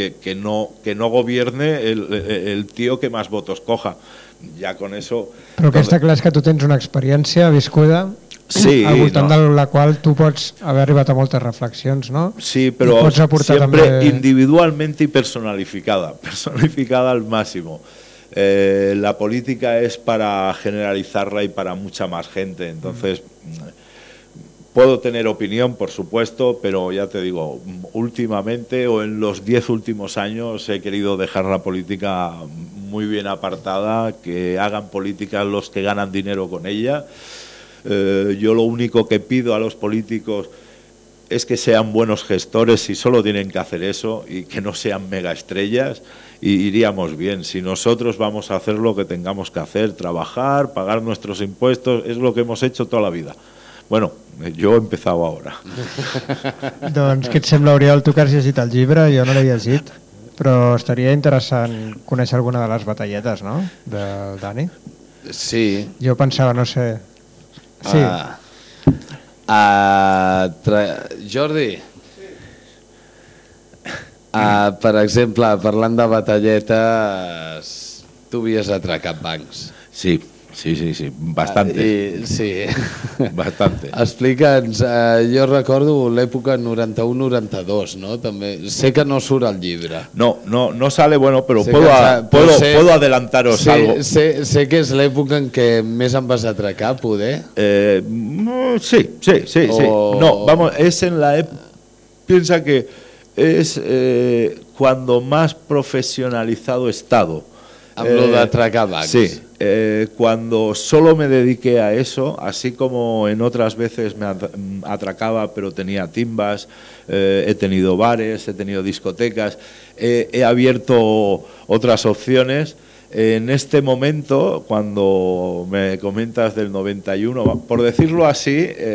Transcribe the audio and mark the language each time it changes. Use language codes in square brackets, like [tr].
[es] Que no gobierne el tío que más votos coja. Ya con eso... [ca] Però que està clar és que tu tens una experiència viscuda... Sí, al voltant, no, de la qual tu pots haver arribat a moltes reflexions, no? Sí, però sempre també... individualment i personalificada al màxim. [es] La política és para generalizarla y para mucha más gente, entonces puedo tener opinión, por supuesto, pero ya te digo, últimamente o en los 10 últimos años he querido dejar la política muy bien apartada, que hagan política los que ganan dinero con ella. Yo lo único que pido a los políticos es que sean buenos gestores, y solo tienen que hacer eso, y que no sean megaestrellas, y iríamos bien. Si nosotros vamos a hacer lo que tengamos que hacer, trabajar, pagar nuestros impuestos, es lo que hemos hecho toda la vida. Bueno, jo he empezado ahora. [ca] Doncs què et sembla, Oriol, tu que has llegit el llibre? Jo no l'he llegit, però estaria interessant conèixer alguna de les batalletes, no? Del Dani. Sí. Jo pensava, no sé... Sí. Jordi, sí. Per exemple, parlant de batalletes, tu havies atracat bancs. [es] Sí. Sí, sí, sí, bastante. Sí. Bastante. [ca] Explica'ns, jo recordo l'època 91-92, no? També sé que no surt al llibre. [es] No sale, bueno, però puedo adelantaros, sí, algo. [ca] Sé que és l'època en què més em vas atracar, poder? Sí. [es] No, vamos, es en la piensa que es cuando más profesionalizado he estado. [ca] Amb lo d'atracar bancs. Sí. [es] Cuando solo me dediqué a eso, así como en otras veces me atracaba pero tenía timbas, he tenido bares, he tenido discotecas, he abierto otras opciones, en este momento, cuando me comentas del 91, por decirlo así,